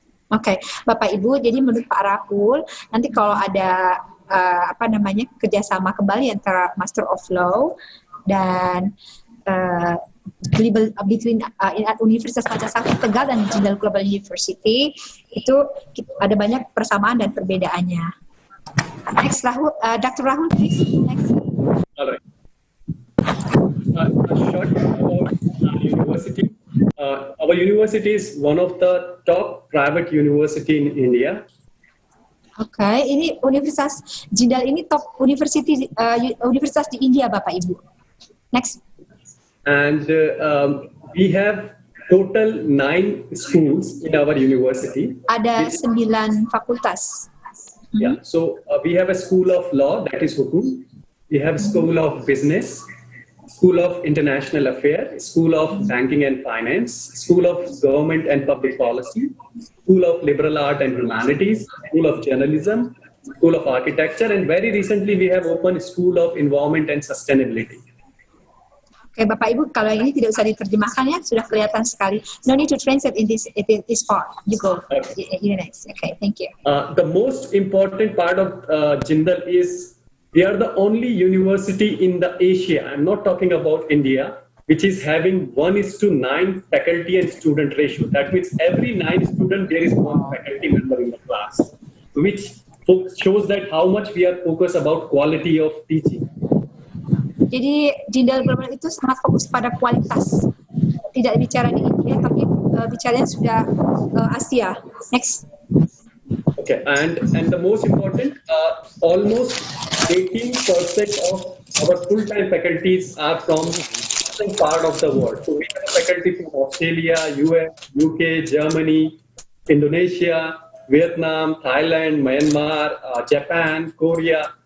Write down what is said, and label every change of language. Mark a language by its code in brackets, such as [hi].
[id] Oke, Bapak Ibu, jadi menurut Pak Rahul, nanti kalau ada kerjasama kembali antara Master of Law dan between Universitas Pancasakti Tegal dan Jindal Global University, itu ada banyak persamaan dan perbedaannya. [en] Next, Rahul, Dr. Rahul, please. Next. All right. A short about our university. Our university is one of the top private university in India. [id] Okay, ini Universitas Jindal ini top universitas di India, Bapak Ibu. [en] Next. And we have total 9 schools in our university. [id] Ada 9 fakultas. [en] Yeah, so we have a school of law, that is Hukum. We have school of business, school of international affairs, school of banking and finance, school of government and public policy, school of liberal art and humanities, school of journalism, school of architecture, and very recently we have opened school of environment and sustainability. [id] Oke, Bapak Ibu, kalau ini tidak usah diterjemahkan ya, sudah kelihatan sekali. [en] No need to translate in this part. You go. You next. Okay, thank you. The most important part of Jindal is we are the only university in the Asia, I'm not talking about India, which is having 1:9 faculty and student ratio. That means every 9 students, there is 1 faculty member in the class, which shows that how much we are focused about quality of teaching. [id] Jadi Jindal Global itu sangat fokus pada kualitas. Tidak bicara di India, tapi bicaranya sudah Asia. [en] Next. Okay, and the most important, almost 18% of our full-time faculties are from different part of the world. So we have faculty from Australia, US, UK, Germany, Indonesia, Vietnam, Thailand, Myanmar, Japan, Korea.